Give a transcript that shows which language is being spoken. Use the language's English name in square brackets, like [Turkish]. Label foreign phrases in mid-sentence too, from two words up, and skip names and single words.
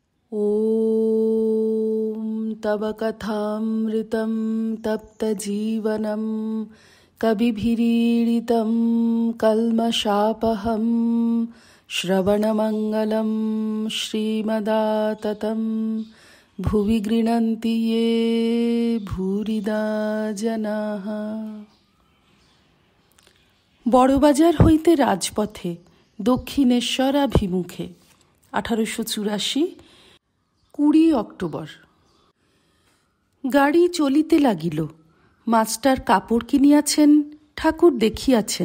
[Sanskrit] ॐ तव कथामृतं तप्तजीवनं कविभिरीडितं कल्मषापहं श्रवणमङ्गलं श्रीमदाततं भुवि गृह्णन्ति ये भूरिदा जनाः। [Bangla] বড়বাজার হইতে রাজপথে দক্ষিণেশ্বরাভিমুখে 1884 20 অক্টোবর। গাড়ি চলিতে লাগিল। মাস্টার কাপড় কিনিয়াছেন, ঠাকুর দেখিয়াছেন।